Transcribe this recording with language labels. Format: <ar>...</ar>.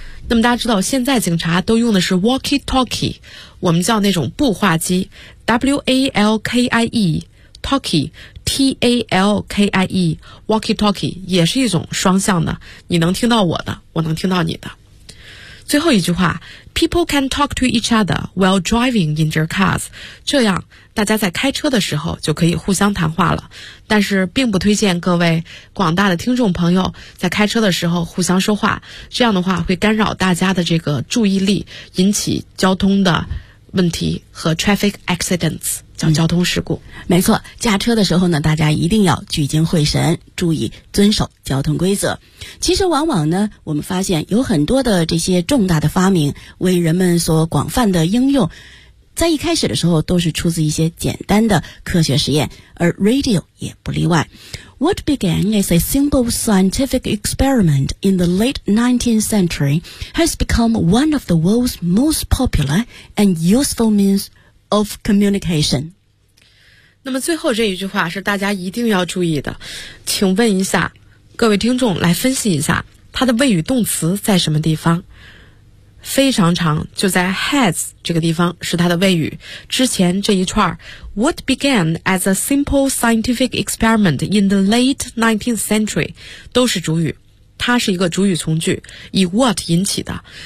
<zh>那么大家知道现在警察都用的是 walkie-talkie， 我们叫那种步话机 walkie Talkie, T-A-L-K-I-E, walkie-talkie, 也是一种双向的，你能听到我的，我能听到你的。最后一句话，</zh> <en>People can talk to each other while driving in their cars.</en> <zh>这样大家在开车的时候就可以互相谈话了。但是并不推荐各位广大的听众朋友在开车的时候互相说话，这样的话会干扰大家的这个注意力，引起交通的问题和 traffic accidents。叫交通事故、没错，驾车的时候呢，大家一定要聚精会神，注意遵守交通规则。其实往往呢，我们发现有很多的这些重大的发明为人们所广泛的应用，在一开始的时候都是出自一些简单的科学实验，而 radio 也不例外。</zh> <en>What began as a simple scientific experiment in the late 19th century has become one of the world's most popular and useful meansOf communication.</en> <zh>那么最后这一句话是大家一定要注意的，请问一下各位听众，来分析一下它的谓语动词在什么地方？非常长，就在 has 这个地方是它的谓语。之前这一串</zh> <en>What began as a simple scientific experiment in the late 19th century</en> <zh>都是主语，它是一个主语从句，以 what 引起的。</zh>